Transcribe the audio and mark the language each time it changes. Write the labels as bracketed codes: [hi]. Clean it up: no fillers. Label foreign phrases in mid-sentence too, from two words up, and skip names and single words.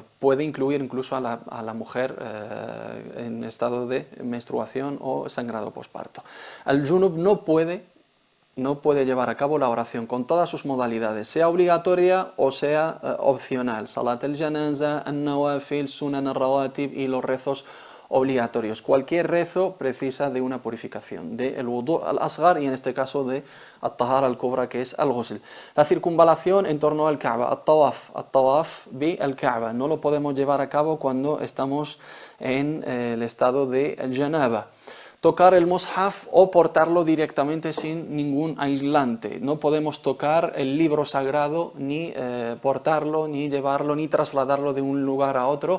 [es] Puede incluir incluso a la mujer en estado de menstruación o sangrado posparto. El junub no puede llevar a cabo la oración con todas sus modalidades, sea obligatoria o sea opcional. [ar] صلاة الجنازة، النوافل، سنن الرواتب [es] y los rezos obligatorios. Cualquier rezo precisa de una purificación, del [ar] الوضوء الأصغر [es] y en este caso de [ar] الطهارة الكبرى, [es] que es al-ghusl. La circunvalación en torno al Kaaba, [ar] الطواف بالكعبة, [es] no lo podemos llevar a cabo cuando estamos en el estado de janaba. Tocar el mushaf o portarlo directamente sin ningún aislante. No podemos tocar el libro sagrado, ni portarlo, ni llevarlo, ni trasladarlo de un lugar a otro.